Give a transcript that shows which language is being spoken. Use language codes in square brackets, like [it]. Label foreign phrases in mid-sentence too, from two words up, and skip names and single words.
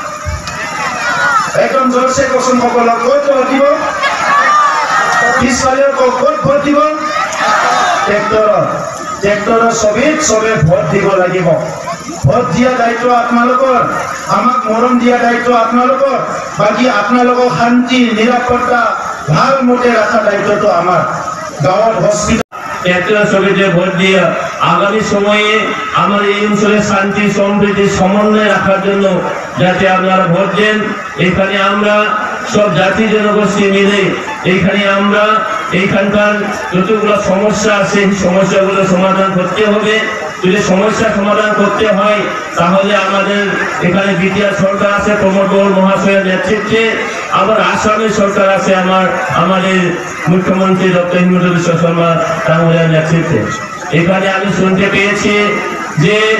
[as] একদম জোৰছে কচোন সকলক ক'ত ভোট দিব পিছফালে ক'ত ভোট দিব ট্ৰেক্টৰৰ চবে ভোট দিব লাগিব ভোট দিয়া দায়িত্ব আপোনালোকৰ আমাক মৰম দিয়া দায়িত্ব আপোনালোকৰ বাকী আপোনালোকক শান্তি নিৰাপত্তা ভাল মতে ৰাখা দায়িত্বটো আমাৰ গাঁৱত হস্পিটাল [bn] ট্রেক্টর ছবিতে ভোট দিয়ে আগামী সময়ে আমার এই অঞ্চলের শান্তি সমৃদ্ধি সমন্বয় রাখার জন্য যাতে আপনারা ভোট দেন এখানে আমরা সব জাতি জনগোষ্ঠী মিলে এইখানে আমরা এইখানকার যতগুলো সমস্যা আছে সেই সমস্যাগুলো সমাধান করতে হবে যদি সমস্যা সমাধান করতে হয় তাহলে আমাদের এখানে বিটিআর সরকার আছে প্রমোদ বড়ুয়া মহাশয়ের নেতৃত্বে আবার আসামের সরকার আছে আমাদের মুখ্যমন্ত্রী ডক্টর হিমন্ত বিশ্ব শর্মা তাঁর নেতৃত্বে এখানে আমি শুনতে পেয়েছি যে